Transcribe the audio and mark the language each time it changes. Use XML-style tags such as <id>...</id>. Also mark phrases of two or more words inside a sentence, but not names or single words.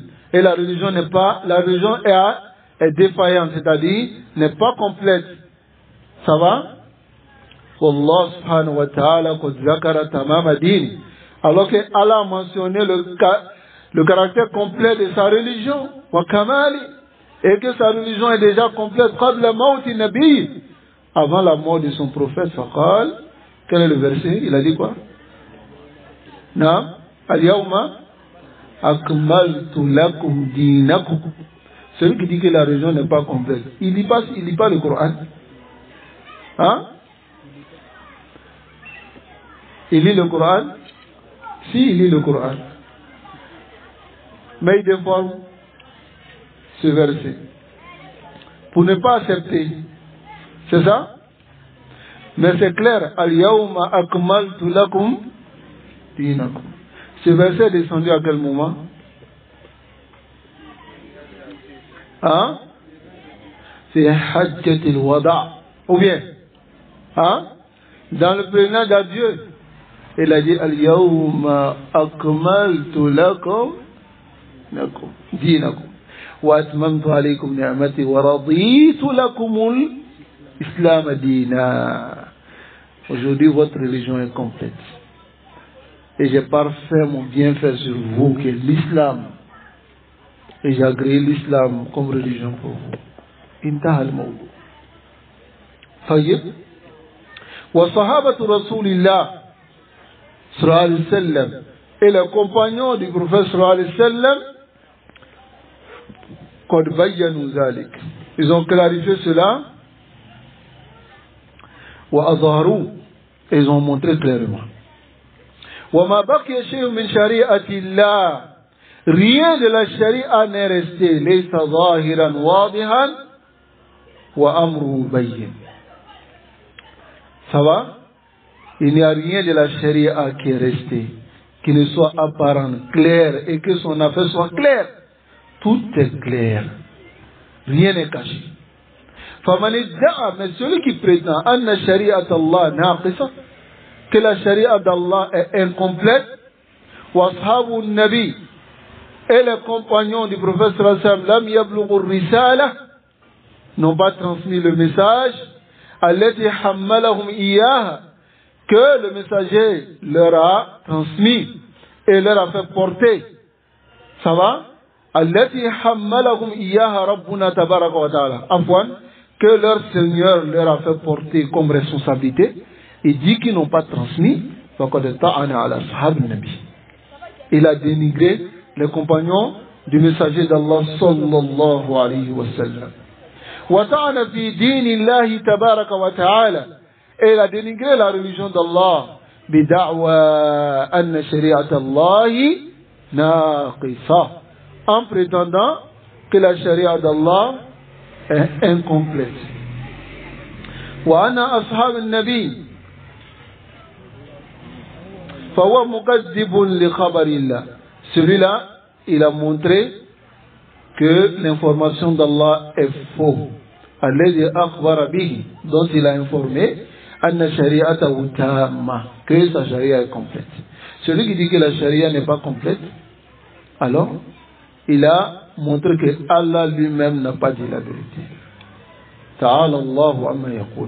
<fr>Et la religion n'est pas, la religion est défaillante, c'est-à-dire n'est pas complète. Ça va?</fr> <ar>والله سبحانه وتعالى قد ذكر تمام الدين.</ar> <fr>Alors que Allah a mentionné le caractère complet de sa religion.</fr> <ar>وكماله.</ar> <fr>Et que sa religion est déjà complète.</fr> <ar>قبل موت النبي.</ar> <fr>avant la mort de son prophète, faqal, quel est le verset? Il a dit quoi?</fr> <ar>نعم، اليوم أكملت لكم دينكم.</ar> <fr>Celui qui dit que la religion n'est pas complète, il lit pas le Coran. Hein? Il lit le Coran? Si, il lit le Coran. Mais il déforme ce verset pour ne pas accepter. C'est ça? Mais c'est clair.</fr> <ar>اليوم أكملت لكم دينكم.</ar> <fr>Ce verset est descendu à quel moment? Hein? C'est Hajjat al-Wada. Ou bien? Hein? Dans le pèlerinage à Dieu, il a dit</fr> <ar>اليوم أكملت لكم دينكم وأتممت عليكم نعمتي ورضيت لكم الإسلام دينا.</ar> <fr>Aujourd'hui, votre religion est complète. Et j'ai parfait mon bienfait sur vous, qui est l'islam. Et j'ai agréé l'islam comme religion pour vous.</fr> <ar>انتهى الموضوع. طيب. وصحابة رسول الله صلى الله عليه وسلم</ar> <fr>et les compagnons du prophète</fr> <ar>صلى الله عليه وسلم قد بينوا ذلك.</ar> <fr>Ils ont clarifié cela.</fr> <ar>وأظهروا.</ar> <fr>Ils ont montré clairement.</fr> <ar>وما بقي شيء من شريعة الله.</ar> <fr>Rien de la charia n'est resté.</fr> <ar>ليس ظاهرا واضحا وأمره بين.</ar> <fr>Ça va? Il n'y a rien de la charia qui est resté, qui ne soit apparent, clair, et que son affaire soit claire. Tout est clair. Rien n'est caché. Mais celui qui prétend</fr> <ar>أن شريعة الله ناقصة,</ar> <fr>que la charia d'Allah est incomplète,</fr> <ar>وأصحاب النبي,</ar> <fr>et les compagnons du prophète</fr> <ar>صلى الله عليه وسلم، لم يبلغوا الرسالة,</ar> <fr>n'ont pas transmis le message,</fr> <ar>التي حملهم إياها,</ar> <fr>que le messager leur a transmis et leur a fait porter. Ça va?</fr> <ar>التي حملهم إياها ربنا تبارك وتعالى. Afwan,</ar> <fr>que leur Seigneur leur a fait porter comme responsabilité, et dit qu'ils n'ont pas transmis, il a dénigré les compagnons du messager d'Allah</fr> <ar>صلى الله عليه وسلم. وطعن في دين الله تبارك وتعالى.</ar> <fr>Et il a dénigré la religion d'Allah</fr> <ar>بدعوى أن شريعة الله ناقصة,</ar> <fr>en prétendant que la charia d'Allah est incomplète.</fr> <ar>وأن أصحاب النبي فهو مكذب لخبر الله.</ar> <fr>Celui-là, il a montré que l'information d'Allah est faux.</fr> <ar>الذي أخبر به,</ar> <fr>dont il a informé</fr> <ar>أن شريعته تمت,</ar> <fr>que sa charia est complète. Celui qui dit que la charia n'est pas complète, alors il a montré que Allah lui-même n'a pas dit la vérité.</fr> <ar>تعالى الله عما يقول.</ar>